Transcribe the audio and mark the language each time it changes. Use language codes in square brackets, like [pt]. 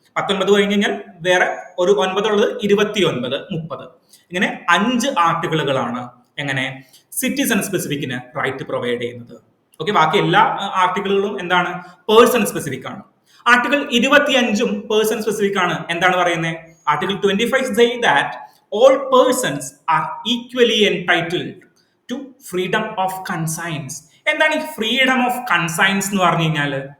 [ml] 19 കഴിഞ്ഞ് കഴിഞ്ഞാൽ വേറെ ഒരു 9 ഉള്ളത് 29, 30. ഇങ്ങനെ 5 ആർട്ടിക്കിളുകളാണ് എങ്ങനെ സിറ്റിസൺ സ്പെസിഫിക്കിന് റൈറ്റ് പ്രൊവൈഡ് ചെയ്യുന്നത്. ഓക്കെ, ബാക്കി എല്ലാ ആർട്ടിക്കിളുകളും പേഴ്സൺ സ്പെസിഫിക് ആണ്. ആർട്ടിക്കിൾ 25 പേഴ്സൺ സ്പെസിഫിക് ആണ്. എന്താണ് പറയുന്നത്? [en] Article 25 say that all persons are equally entitled to freedom of conscience. [ml] എന്താണ് ഈ ഫ്രീഡം ഓഫ് കൺസൈൻസ് എന്ന് പറഞ്ഞു കഴിഞ്ഞാൽ?